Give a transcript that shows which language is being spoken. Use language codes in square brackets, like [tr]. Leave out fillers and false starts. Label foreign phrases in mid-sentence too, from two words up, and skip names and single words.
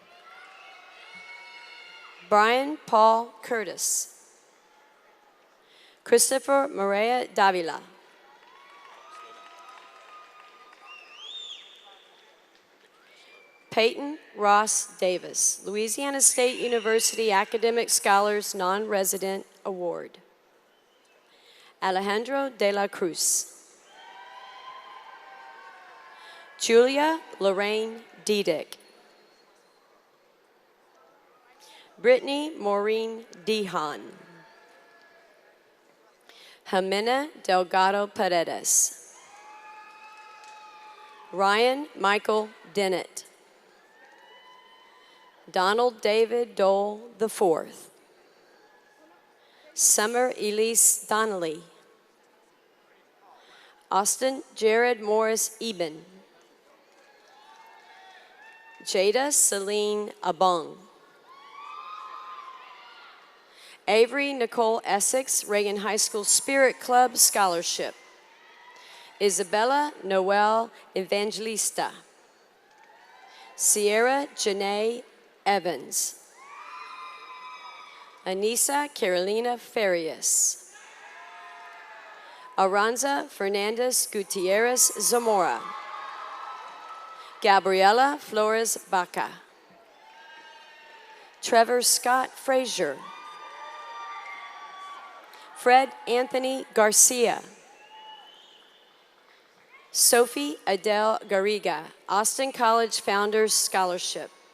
[en] Brian Paul Curtis. Christopher Maria Davila. Peyton Ross Davis, Louisiana State University Academic Scholars Non-Resident Award. Alejandro de la Cruz. Julia Lorraine Diedick. Brittany Maureen Dehan. Jimena Delgado Paredes. Ryan Michael Dennett. Donald David Dole IV. Summer Elise Donnelly. Austin Jared Morris Eben. Jada Celine Abong. Avery Nicole Essex, Reagan High School Spirit Club Scholarship. Isabella Noel Evangelista. Sierra Janae Evans. Anissa Carolina Farias. Aranza Fernandez Gutierrez Zamora. Gabriela Flores Baca. Trevor Scott Frazier. Fred Anthony Garcia. Sophie Adele Garriga, Austin College Founders Scholarship.